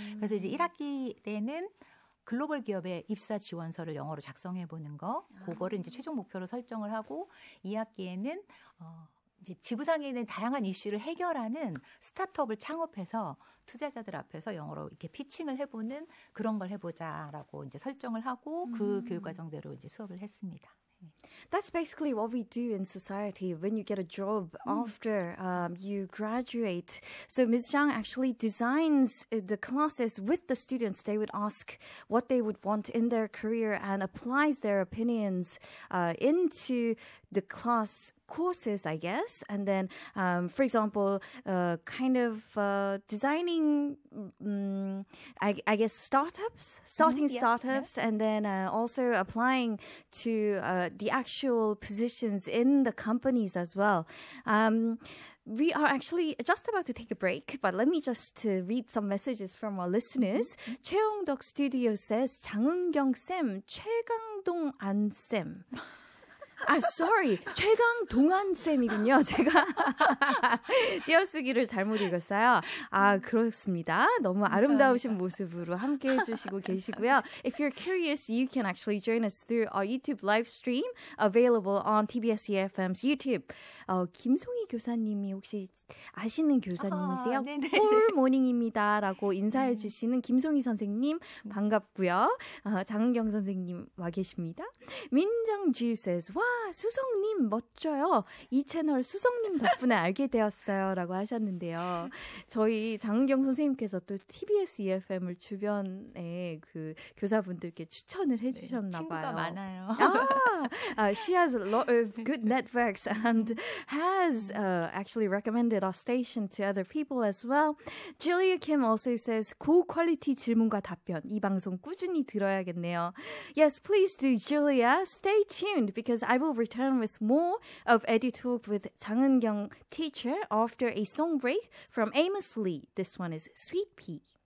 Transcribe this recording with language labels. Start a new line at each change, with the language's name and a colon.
Korean: 그래서 이제 1학기 때는 글로벌 기업의 입사 지원서를 영어로 작성해 보는 거, 그거를 이제 최종 목표로 설정을 하고 2학기에는 이제 지구상에 있는 다양한 이슈를 해결하는 스타트업을 창업해서 투자자들 앞에서 영어로 이렇게 피칭을 해보는 그런 걸 해보자라고 이제 설정을 하고 그 교육 과정대로 이제 수업을 했습니다.
English: That's basically what we do in society when you get a job after you graduate. So Ms. Zhang actually designs the classes with the students. They would ask what they would want in their career and applies their opinions into the class courses, I guess. And then, for example, kind of designing, I guess, starting startups, and then also applying to the actual positions in the companies as well. We are actually just about to take a break, but let me just read some messages from our listeners.
Korean: 최영덕 Studio
English: says,
Korean: 장은경 쌤, 최강동 안 쌤.
English: sorry.
Korean: 최강동안 쌤이군요. 제가 띄어쓰기를 잘못 읽었어요. 그렇습니다. 너무 아름다우신 모습으로 함께 해주시고 계시고요.
English: If you're curious, you can actually join us through our YouTube live stream available on TBS EFM's YouTube.
Korean: 김송희 교사님이 혹시 아시는 교사님이세요? 꿀모닝입니다. 라고 인사해 주시는 김송희 선생님 반갑고요. 장은경 선생님 와 계십니다. 민정주
English: says,
Korean: 와, 수성님 멋져요. 이 채널 수성님 덕분에 알게 되었어요. 라고 하셨는데요. 저희 장은경 선생님께서 또 TBS EFM을 주변에 그 교사분들께 추천을 해주셨나 봐요. 친구가 많아요.
English: She has a lot of good networks and has actually recommended our station to other people as well. Julia Kim also says,
Korean: 고퀄리티 질문과 답변. 이 방송 꾸준히 들어야겠네요.
English: Yes, please do, Julia. Stay tuned because I will return with more of EduTalk with Jang Eun-kyung teacher after a song break from Amos Lee. This one is Sweet Pea.